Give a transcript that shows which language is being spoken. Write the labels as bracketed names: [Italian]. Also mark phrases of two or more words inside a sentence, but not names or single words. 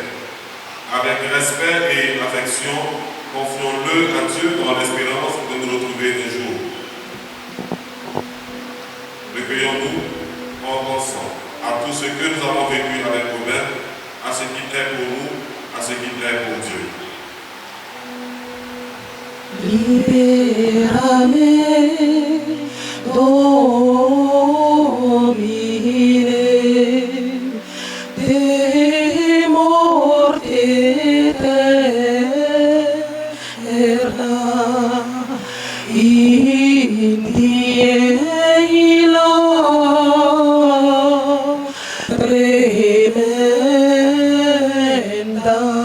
[French] Avec respect et affection, confions-le à Dieu dans l'espérance de nous retrouver un jour. Recueillons-nous ensemble à tout ce que nous avons vécu avec Aubin, à ce qu'il est pour nous, à ce qu'il est pour Dieu. [Latin] Liberame, Domine, de morte eterna, in diela tremenda.